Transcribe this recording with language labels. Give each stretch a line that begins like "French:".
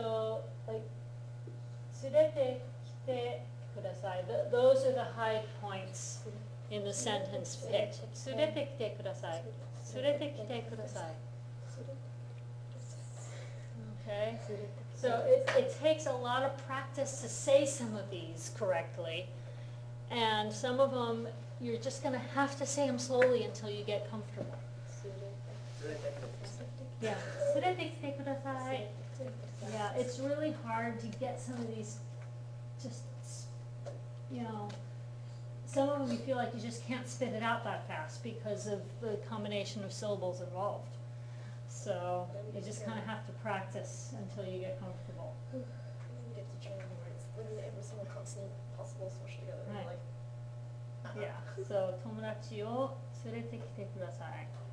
English: So, like,
Japanese: 連れてきてください.
English: Those are the high points in the sentence pick.
Japanese: 連れてきてください.連れてきてください.
English: Okay? So it takes a lot of practice to say some of these correctly. And some of them, you're just going to have to say them slowly until you get comfortable.
Japanese: Yeah. 連れてきてください.
English: Yeah, it's really hard to get some of these, just, you know, some of them you feel like you just can't spit it out that fast because of the combination of syllables involved. So you just kind of have to practice until you get comfortable. You get to train where it's literally every single consonant possible smushed together. And Right. like, Yeah, so
Japanese: 友達を連れてきてください.